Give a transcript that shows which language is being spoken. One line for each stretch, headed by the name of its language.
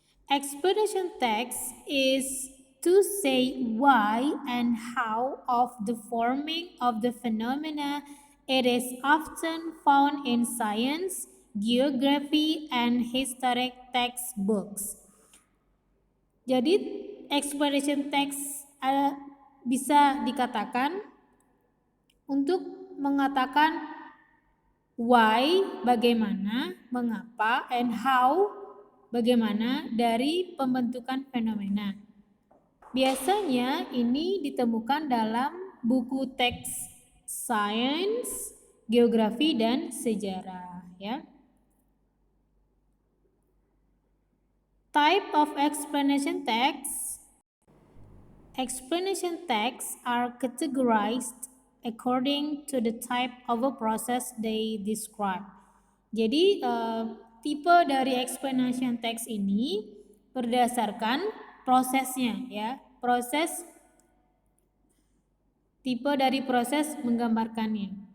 English: Explanation text is to say why and how of the forming of the phenomena. It is often found in science, geography, and historic textbooks.
Indonesian: Jadi, explanation text bisa dikatakan untuk mengatakan why, bagaimana, mengapa,
English: and how,
Indonesian: bagaimana dari pembentukan fenomena. Biasanya ini ditemukan dalam buku teks sains, geografi, dan sejarah, ya.
English: Type of explanation text. Explanation texts are categorized according to the type of a process they describe.
Indonesian: Jadi tipe dari explanation text ini berdasarkan prosesnya, ya. Tipe dari proses menggambarkannya.